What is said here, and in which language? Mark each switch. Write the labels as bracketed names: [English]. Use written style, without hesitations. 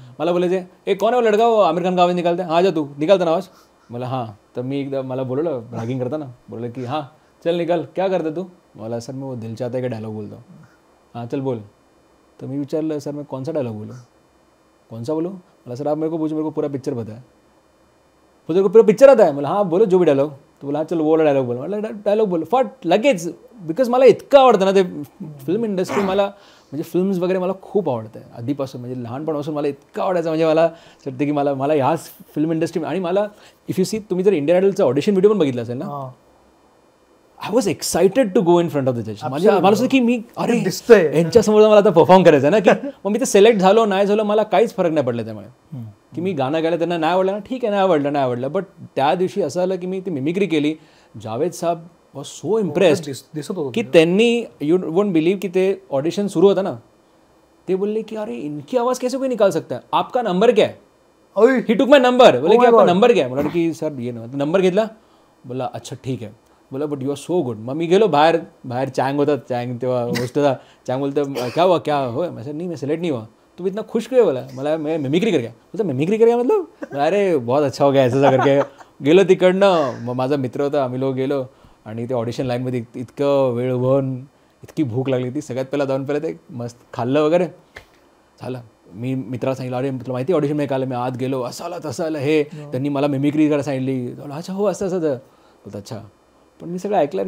[Marathi] मला बोलायचे एक कोण आहे [Hindi] लडका आमिर खान का आवाज निकालते, [Marathi] हा जा तू निकालता ना आवाज. मला हां. तर मी एकदा मला बोलवलं रॅगिंग करताना, बोललं की [Hindi] हां चल निकाल, क्या करते तू. [Marathi] मला सर मी वो दिल चाहता है का डायलॉग बोलतो. [Hindi] हां चल बोल. [Marathi] तर मी विचारलं [Hindi] सर मैं कौन सा डायलॉग बोलूँ, कौन सा बोलूँ. मला सर आप मेरे को पूछो, मेरे को पूरा पिक्चर पता है. तेरे को पूरा पिक्चर आता है. मला हां बोलो जो भी डायलॉग. तो बोला चल वो डायलॉग बोल. [Marathi] मला डायलॉग बोल फट लगेच. बिकॉज मला इतकं आवडतं ना ते फिल्म इंडस्ट्री. मला म्हणजे फिल्म्स वगैरे मला खूप आवडतं आहे आधीपासून. म्हणजे लहानपणापासून मला इतकं आवडायचं. म्हणजे मला वाटतं की मला ह्याच फिल्म इंडस्ट्री. आणि मला [English] if you see, [Marathi] तुम्ही जर इंडियन आयडलचं ऑडिशन व्हिडिओ पण बघितलं असेल ना, [English] I was excited to go in front of the जज. [Marathi] मला असं की मी अरे यांच्यासमोर मला आता परफॉर्म करायचं आहे ना, की मग मी ते सिलेक्ट झालो नाही झालो मला काहीच फरक नाही पडला. त्यामुळे की मी गाणं गायलं त्यांना नाही आवडलं ना, ठीक आहे नाही आवडलं. बट त्या दिवशी असं आलं की मी ती मिमिक्री केली. जावेद साहेब [English] was so impressed [Marathi] दिसत होतं की त्यांनी, [English] you won't believe [Marathi] की ते ऑडिशन सुरू होतं ना, ते बोलले की [Hindi] अरे इनकी आवाज़ कैसे कोई निकाल सकता है, आपका नंबर क्या है. [English] He took my number. [Marathi] बोले की [Hindi] आपका नंबर क्या है. [Marathi] बोला की [Hindi] सर ये नंबर [Marathi] घेतला. बोला अच्छा ठीक आहे. बोला [English] But you are so good. [Marathi] मग मी गेलो बाहेर चँग होता, चँग तेव्हा होस्ट होता. [Hindi] चँग बोलतं क्या हुआ क्या हो. मैं सर नहीं मैं सिलेक्ट नहीं हुआ. तू इतना खुश क्यों. बोला मैं मिमिक्री कर गया. बोलता मिमिक्री कर गया मतलब, अरे बहुत अच्छा हो गया [Marathi] असं करके गेलो तिकडनं. मग माझा मित्र होता, आम्ही लोक गेलो आणि ते ऑडिशन लाईनमध्ये इतकं वेळ उभं, इतकी भूक लागली ती. सगळ्यात पहिला जाऊन ते मस्त खाल्लं वगैरे झालं. मी मित्राला सांगितलं अरे तुला माहिती ऑडिशन मध्ये काय. मी आत गेलो, असं आलं तसं आलं हे. त्यांनी मला मिमिक्री करायला सांगितली. अच्छा हो असं बोलतं अच्छा. पण मी सगळं ऐकलं.